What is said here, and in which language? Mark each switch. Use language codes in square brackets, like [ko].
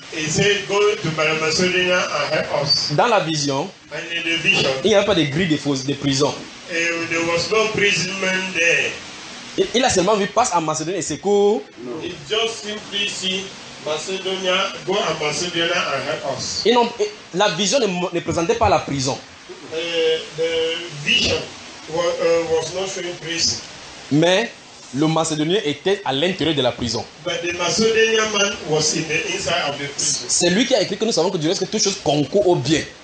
[en] He said, go to Macedonia and help us. [fr] Dans la vision, [en] and in the vision, [fr] il n'y avait pas de grilles de prison. [en] There was no prison man there. [fr] Il a seulement vu passe à Macédonie et secours. [en] No. He just simply see Macedonia, go to Macedonia and help us. [fr] Et non, la vision ne présentait pas la prison. [en] The vision was not showing prison. [fr] Mais le Macédonien était à l'intérieur de la prison. [en] But the Macedonian man was in the inside of the prison. [fr] C'est lui qui a écrit que nous savons que du reste que toutes choses concourent au bien.